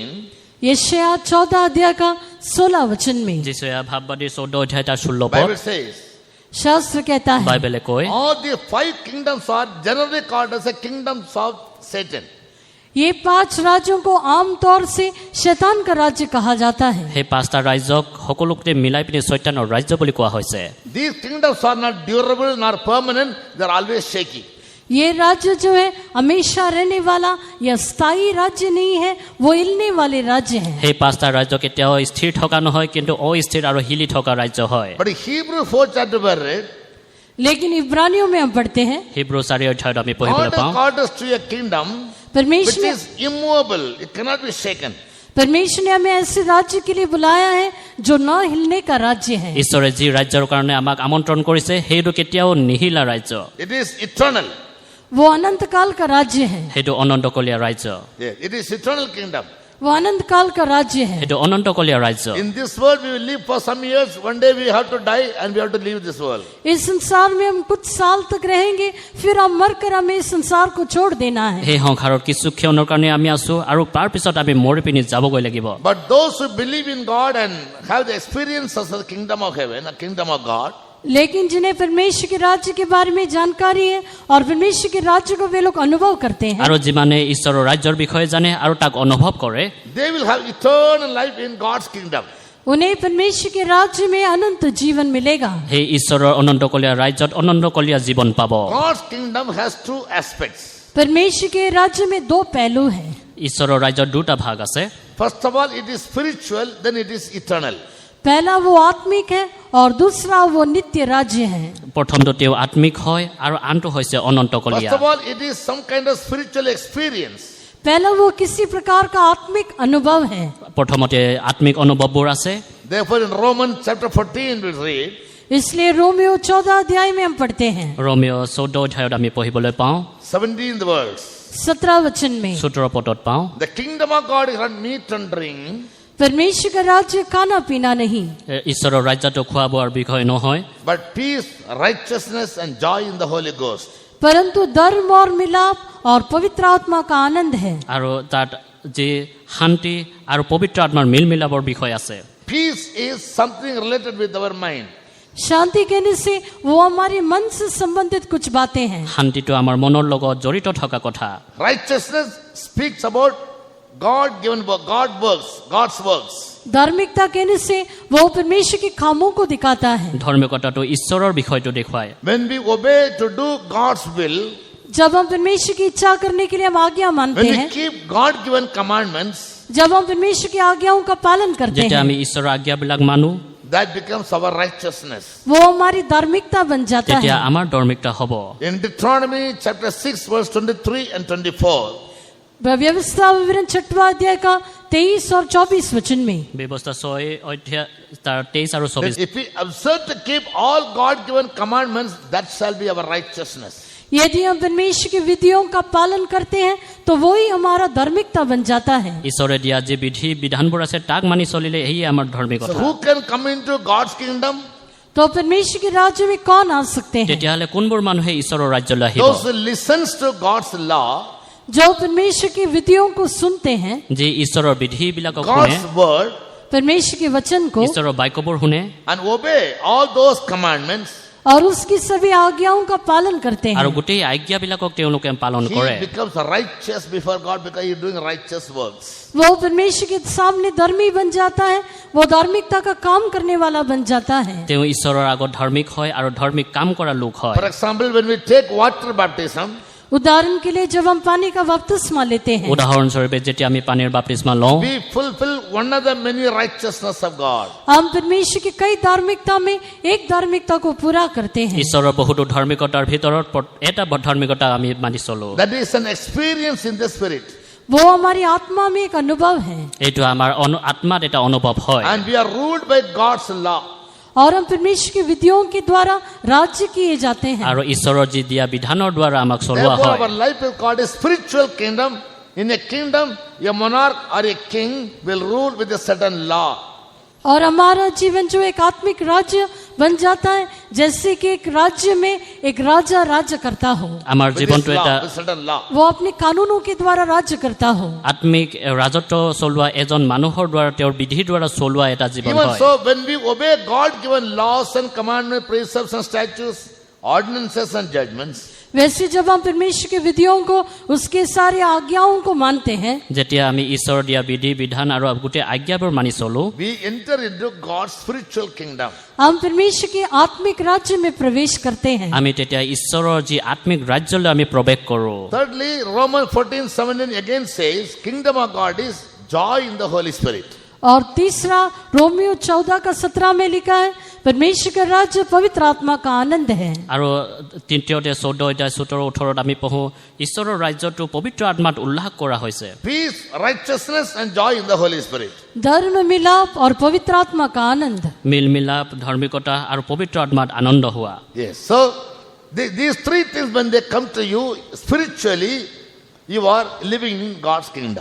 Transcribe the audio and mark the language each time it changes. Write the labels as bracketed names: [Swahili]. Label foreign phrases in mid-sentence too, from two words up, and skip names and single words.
[Hindi] यशायाह 14 अध्याय का 16 वचन में [Assamese] যিচয়া ভাৱবাদী 14 অধ্যায় তাৰ 16 পদ [English] Bible says, [Hindi] शास्त्र कहता है, [Assamese] বাইবেলে কয়, [English] all the 5 kingdoms are generally called as the kingdoms of Satan. [Hindi] ये 5 राज्यों को आमतौर से शैतान का राज्य कहा जाता है। [Assamese] সেই পাঁচটা ৰাজ্যক সকলোকে মিলাই পিনি শয়তানৰ ৰাজ্য বুলি কোৱা হৈছে। [English] These kingdoms are not durable nor permanent, they are always shaky. [Hindi] ये राज्य जो है हमेशा रहने वाला या स्थायी राज्य नहीं है, वो हिलने वाले राज्य हैं। [Assamese] সেই পাঁচটা ৰাজ্য কেতিয়াও স্থিৰ থকা নহয়, কিন্তু অস্থিৰ আৰু হিলি থকা ৰাজ্য হয়। [English] But in Hebrew 4 chapter we read, [Hindi] लेकिन इब्रानियों में हम पढ़ते हैं, [Assamese] হিব্ৰু 4 অধ্যায়ত আমি পঢ়িবলৈ [English] God has [Assamese] পাওঁ, [English] called us to a kingdom which [Hindi] परमेश्वर ने [English] is immovable, it cannot be shaken. [Hindi] परमेश्वर ने हमें ऐसे राज्य के लिए बुलाया है जो न हिलने का राज्य है। [Assamese] ঈশ্বৰে যি ৰাজ্যৰ কাৰণে আমাক আমন্ত্ৰণ কৰিছে সেইটো কেতিয়াও নিহিলা ৰাজ্য, [English] It is eternal. [Hindi] वो अनंत काल का राज्य है, [Assamese] সেইটো অনন্তকলীয়া ৰাজ্য, [English] Yes, it is eternal kingdom. [Hindi] वो अनंत काल का राज्य है। [Assamese] সেইটো অনন্তকলীয়া ৰাজ্য। [English] In this world we will live for some years, one day we have to die and we have to leave this world. [Hindi] इस संसार में हम कुछ साल तक रहेंगे, फिर हम मरकर हमें इस संसार को छोड़ देना है। [Assamese] সেই সংসাৰত কিছু ক্ষণৰ কাৰণে আমি আছো আৰু তাৰ পিছত আমি মৰি পিনি যাবগৈ লাগিব। [English] But those who believe in God and have the experience of the kingdom of heaven, the kingdom of God, [Hindi] लेकिन जिन्हें परमेश्वर के राज्य के बारे में जानकारी है और परमेश्वर के राज्य को वे लोग अनुभव करते हैं, [Assamese] আৰু যিমানে ঈশ্বৰৰ ৰাজ্যৰ বিষয়ে জানে আৰু তাক অনুভৱ কৰে, [English] they will have eternal life in God's kingdom. [Hindi] उन्हें परमेश्वर के राज्य में अनंत जीवन मिलेगा। [Assamese] সেই ঈশ্বৰৰ অনন্তকলীয়া ৰাজ্যত অনন্তকলীয়া জীৱন পাব। [English] God's kingdom has 2 aspects. [Hindi] परमेश्वर के राज्य में 2 पहलू हैं। [Assamese] ঈশ্বৰৰ ৰাজ্যৰ দুটা ভাগ আছে। [English] First of all, it is spiritual, then it is eternal. [Hindi] पहला वो आत्मिक है और दूसरा वो नित्य राज्य है। [Assamese] প্ৰথমটো তেওঁ আত্মিক হয় আৰু আনটো হৈছে [English] First [Assamese] অনন্তকলীয়া। [English] of all, it is some kind of spiritual experience. [Hindi] पहला वो किसी प्रकार का आत्मिक अनुभव है। [Assamese] প্ৰথমতে আত্মিক অনুভৱবোৰ আছে। [English] Therefore, in Romans chapter 14, we read, [Hindi] इसलिए रोमियो 14 अध्याय में हम पढ़ते हैं, [Assamese] ৰোমিঅ 14 অধ্যায়ত আমি পঢ়িবলৈ পাওঁ, [English] 17th verse. [Hindi] 17 वचन में, [Assamese] 17 পদত পাওঁ, [English] The kingdom of God is not meat and drink, [Hindi] परमेश्वर का राज्य खाना पीना नहीं, [Assamese] ঈশ্বৰৰ ৰাজ্যটো খোৱা বোৱাৰ বিষয় নহয়, [English] but peace, righteousness, and joy in the Holy Ghost. [Hindi] परंतु धर्म और मिलाप और पवित्र आत्मा का आनंद है। [Assamese] আৰু তাত যি শান্তি আৰু পবিত্ৰ আত্মাৰ মিল মিলাপৰ বিষয় আছে। [English] Peace is something related with our mind. [Hindi] शांति कहने से वो हमारे मन से संबंधित कुछ बातें हैं। [Assamese] শান্তিটো আমাৰ মনৰ লগত জড়িত থকা কথা। [English] Righteousness speaks about God given work, God's works. [Hindi] धार्मिकता कहने से वो परमेश्वर के कामों को दिखाता है। [Assamese] ধৰ্মিকতাটো ঈশ্বৰৰ বিষয়টো দেখুৱায়। [English] When we obey to do God's will, [Hindi] जब हम परमेश्वर की इच्छा करने के लिए हम आज्ञा मानते [English] when we [Hindi] हैं, [English] keep God-given commandments, [Hindi] जब हम परमेश्वर की आज्ञाओं का पालन करते [Assamese] যেতিয়া [Hindi] हैं, [Assamese] আমি ঈশ্বৰৰ আজ্ঞাবিলাক মানো, [English] that becomes our righteousness. [Hindi] वो हमारी धार्मिकता बन जाता [Assamese] তেতিয়া [Hindi] है। [Assamese] আমাৰ ধৰ্মিকতা হ'ব। [English] In Deuteronomy chapter 6, verse 23 and 24, [Hindi] व्यवस्था विवरण 6वां अध्याय का 23 और 24 वचन में, [Assamese] ব্যৱস্থা 6 অধ্যায় তাৰ 23 আৰু [English] that [Assamese] 24, [English] if we observe to keep all God-given commandments, that shall be our righteousness. [Hindi] यदि हम परमेश्वर की विधियों का पालन करते हैं तो वो ही हमारा धार्मिकता बन जाता है। [Assamese] ঈশ্বৰে দিয়া যি বিধি বিধানবোৰ আছে তাক মানি চলিলে এয়ে আমাৰ [English] So [Assamese] ধৰ্মিকতা। [English] who can come into God's kingdom? [Hindi] तो परमेश्वर के राज्य में कौन आ सकते हैं? [Assamese] তেতিয়াহ'লে কোনবোৰ মানুহে ঈশ্বৰৰ ৰাজ্যলৈ আহিব? [English] Those who listens to God's law, [Hindi] जो परमेश्वर की विधियों को सुनते हैं, [Assamese] যি ঈশ্বৰৰ বিধিবিলাকক শুনে, [English] God's word, [Hindi] परमेश्वर के वचन को, [Assamese] ঈশ্বৰৰ বাক্যবোৰ শুনে [English] and obey all those commandments, [Hindi] और उसकी सभी आज्ञाओं का पालन करते [Assamese] আৰু [Hindi] हैं, [Assamese] গোটেই আজ্ঞাবিলাকক তেওঁলোকে পালন [English] he [Assamese] কৰে, [English] becomes righteous before God because he is doing righteous works. [Hindi] वो परमेश्वर के सामने धर्मी बन जाता है, वो धार्मिकता का काम करने वाला बन जाता है। [Assamese] তেওঁ ঈশ্বৰৰ আগত ধৰ্মিক হয় আৰু ধৰ্মিক কাম কৰা লোক হয়। [English] For example, when we take water baptism, [Hindi] उदाहरण के लिए जब हम पानी का बपतिस्मा लेते हैं, [Assamese] উদাহৰণস্বৰূপে যেতিয়া আমি পানীৰ বাপ্তিস্মা লওঁ, [English] we fulfill one of the many righteousness of God. [Hindi] हम परमेश्वर की कई धार्मिकता में एक धार्मिकता को पूरा करते हैं। [Assamese] ঈশ্বৰৰ বহুতো ধৰ্মিকতাৰ ভিতৰত এটা ধৰ্মিকতা আমি মানি চলো। [English] That is an experience in the spirit. [Hindi] वो हमारी आत्मा में एक अनुभव है [Assamese] এইটো আমাৰ আত্মাত এটা অনুভৱ হয় [English] And we are ruled by God's law. [Hindi] और हम परमेश्वर की विधियों के द्वारा राज्य किए जाते हैं [Assamese] আৰু ঈশ্বৰৰ যি দিয়া বিধানৰ দ্বাৰা আমাক চলোৱা [English] Therefore, [Assamese] হয় [English] our life is called a spiritual kingdom. In a kingdom, a monarch or a king will rule with a certain law. [Hindi] और हमारा जीवन जो एक आत्मिक राज्य बन जाता है जैसे कि एक राज्य में एक राजा राज्य करता हो [Assamese] আমাৰ [English] With [Assamese] জীৱনটো [English] this [Assamese] এটা [English] law, with certain law. [Hindi] वो अपने कानूनों के द्वारा राज्य करता हो [Assamese] আত্মিক ৰাজত্ব চলোৱা এজন মানুহৰ দ্বাৰা তেওঁৰ বিধিৰ দ্বাৰা চলোৱা এটা জীৱন [English] Even [Assamese] হয় [English] so, when we obey God-given laws and commandments, precepts and statutes, ordinances and judgments, [Hindi] वैसे जब हम परमेश्वर की विधियों को उसके सारे आज्ञाओं को मानते हैं [Assamese] যেতিয়া আমি ঈশ্বৰৰ দিয়া বিধি বিধান আৰু গোটেই আজ্ঞাবোৰ মানি চলো [English] we enter into God's spiritual kingdom. [Hindi] हम परमेश्वर के आत्मिक राज्य में प्रवेश करते हैं [Assamese] আমি তেতিয়া ঈশ্বৰৰ যি আত্মিক ৰাজ্যলৈ আমি প্ৰৱেশ কৰো [English] Thirdly, Romans 14:17 again says, kingdom of God is joy in the Holy Spirit. [Hindi] और तीसरा रोमियो 14:17 में लिखा है परमेश्वर का राज्य पवित्र आत्मा का आनंद है [Assamese] আৰু তৃতীয়তে 14:17-18 আমি পঢ়ো ঈশ্বৰৰ ৰাজ্যটো পবিত্ৰ আত্মাত উল্লাস কৰা হৈছে [English] Peace, righteousness and joy in the Holy Spirit. [Hindi] धर्म मिलाप और पवित्र आत्मा का आनंद [Assamese] মিল মিলাপ ধাৰ্মিকতা আৰু পবিত্ৰ আত্মাত আনন্দ হোৱা [English] Yes. So, these three things when they come to you spiritually, you are living in God's kingdom.